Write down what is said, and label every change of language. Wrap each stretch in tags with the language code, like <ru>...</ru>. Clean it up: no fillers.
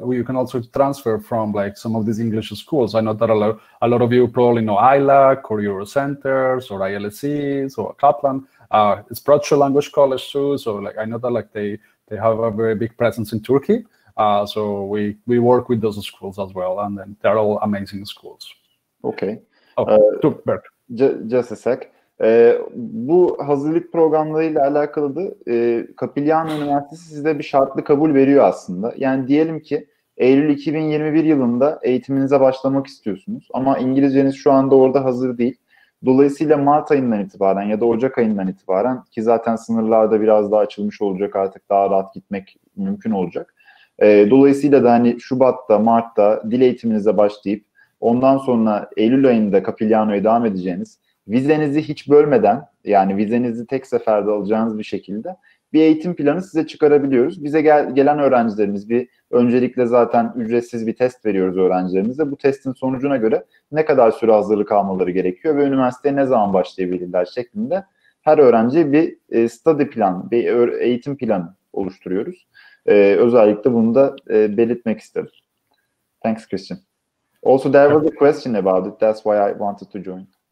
<en>You can also transfer from like some of these English schools. I know that a lot of you probably know ILAC or Eurocenters or ILSCs or Kaplan. It's Procho Language College too. So like I know that like they have a very big presence in Turkey. So we work with those schools as well, and then they're all amazing schools. Okay. Berk. Just a sec.</en> <tr>Bu hazırlık programlarıyla alakalı da Capilano Üniversitesi size bir şartlı kabul veriyor aslında. Yani diyelim ki Eylül 2021 yılında eğitiminize başlamak istiyorsunuz ama İngilizceniz şu anda orada hazır değil. Dolayısıyla Mart ayından itibaren ya da Ocak ayından itibaren, ki zaten sınırlarda biraz daha açılmış olacak, artık daha rahat gitmek mümkün olacak. Dolayısıyla da hani Şubat'ta, Mart'ta dil eğitiminize başlayıp ondan sonra Eylül ayında Capilano'ya devam edeceğiniz, vizenizi hiç bölmeden, yani vizenizi tek seferde alacağınız bir şekilde bir eğitim planı size çıkarabiliyoruz. Bize gelen öğrencilerimiz öncelikle zaten ücretsiz bir test veriyoruz öğrencilerimize. Bu testin sonucuna göre ne kadar süre hazırlık almaları gerekiyor ve üniversiteye ne zaman başlayabilirler şeklinde her öğrenciye bir study plan, bir eğitim planı oluşturuyoruz. Özellikle bunu da belirtmek istedim.</tr> <en>Thanks, Christian. Also, there was a question about it. That's why I wanted to join.</en>